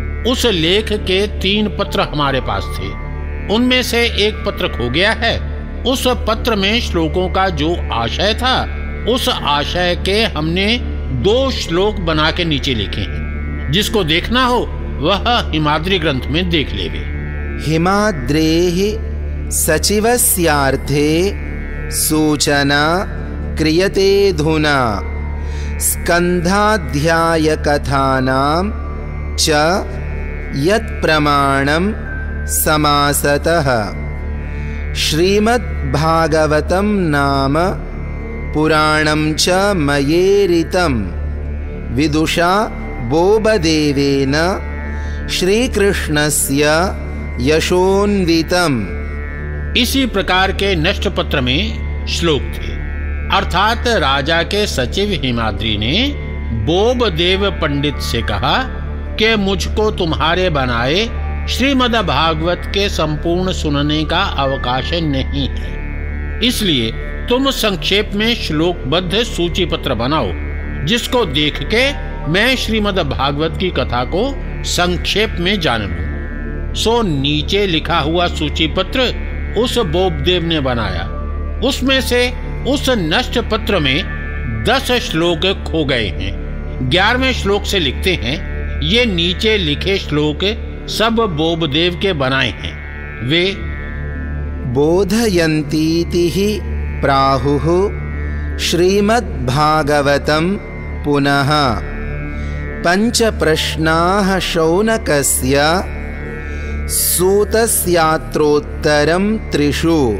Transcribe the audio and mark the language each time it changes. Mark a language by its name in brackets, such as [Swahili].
[Hindi] उस लेख के 3 पत्र हमारे पास थे, उनमें से एक पत्र खो गया है। उस पत्र में श्लोकों का जो आशय था, उस आशय के हमने 2 श्लोक बना के नीचे लिखे हैं। जिसको देखना हो वह हिमाद्री ग्रंथ में देख लेवे। [Sanskrit] हिमाद्रेः सचिवस्यार्थे सूचना क्रियते धुना स्कंधाध्याय कथानां च यत् प्रमाणं समासतः श्रीमद् भागवतं नाम पुराणं च मयेरितं विदुषा बोबदेवेन श्रीकृष्णस्य यशोन्वितम्। [Hindi] इसी प्रकार के नष्ट पत्र में श्लोक थे, अर्थात राजा के सचिव हिमाद्री ने बोबदेव पंडित से कहा कि मुझको तुम्हारे बनाए श्रीमद् भागवत के संपूर्ण सुनने का अवकाश नहीं है, इसलिए तुम संक्षेप में श्लोकबद्ध सूची पत्र बनाओ, जिसको देख के मैं श्रीमद् भागवत की कथा को संक्षेप में जान लूं। सो नीचे लिखा हुआ सूची पत्र उस बोबदेव ने बनाया, उसमें से उस नष्ट पत्र में 10 श्लोक खो गए हैं। 11वें श्लोक से लिखते हैं, ये नीचे लिखे श्लोक सब बोबदेव के बनाए हैं। वे [Sanskrit] बोधयन्तीति हि प्राहुः श्रीमद् भागवतम् पुनः पञ्च प्रश्नाः शौनकस्य सूतस्यात्रोत्तरम् त्रिषु